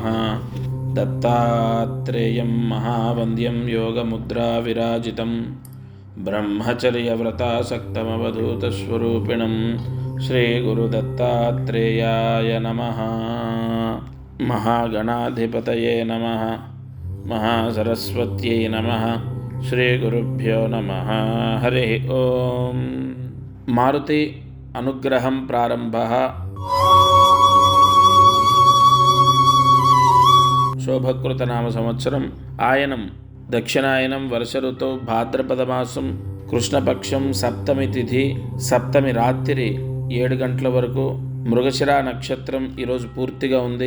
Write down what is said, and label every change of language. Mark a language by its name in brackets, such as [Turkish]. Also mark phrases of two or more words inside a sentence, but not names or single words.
[Sanskrit] दत्तात्रेयं महावन्द्यं योगमुद्राविराजितं ब्रह्मचर्यव्रतासक्तमवधूतस्वरूपिणं श्रीगुरुदत्तात्रेयाय नमः। महागणाधिपतये नमः। महासरस्वत्यै नमः। श्रीगुरुभ्यो नमः। हरिः ओम्। मारुति अनुग्रहं प्रारम्भः। [Telugu] శోభకృతనామ సంవత్సరం ఆయనం దక్షిణాయనం వర్ష ఋతువు భాద్రపదమాసం కృష్ణపక్షం సప్తమి తిథి సప్తమి రాత్రి 7 గంటల వరకు మృగశిర నక్షత్రం ఈరోజు పూర్తిగా ఉంది.